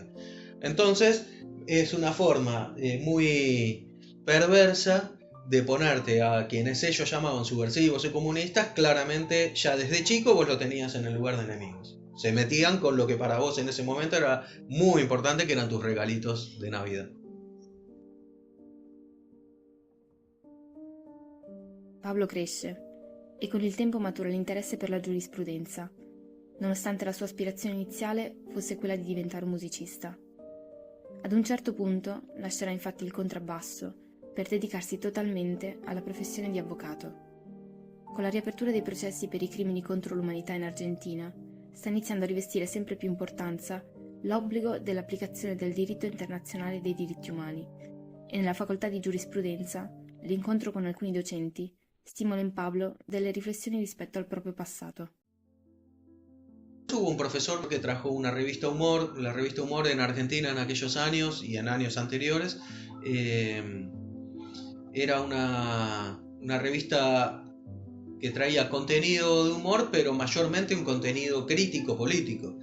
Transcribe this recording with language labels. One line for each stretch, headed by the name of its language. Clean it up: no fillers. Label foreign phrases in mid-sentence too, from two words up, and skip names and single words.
Spanish: Entonces, es una forma muy perversa de ponerte a quienes ellos llamaban subversivos y comunistas, claramente ya desde chico vos lo tenías en el lugar de enemigos. Se metían con lo que para vos en ese momento era muy importante, que eran tus regalitos de Navidad.
Italian: Pablo cresce e con il tempo matura l'interesse per la giurisprudenza, nonostante la sua aspirazione iniziale fosse quella di diventare un musicista. Ad un certo punto lascerà infatti il contrabbasso per dedicarsi totalmente alla professione di avvocato. Con la riapertura dei processi per i crimini contro l'umanità in Argentina, sta iniziando a rivestire sempre più importanza l'obbligo dell'applicazione del diritto internazionale dei diritti umani, e nella facoltà di giurisprudenza l'incontro con alcuni docenti stimola in Pablo delle riflessioni rispetto al proprio passato.
Spanish: hubo un profesor que trajo una revista Humor. La revista Humor en Argentina en aquellos años y en años anteriores era una revista que traía contenido de humor, pero mayormente un contenido crítico político.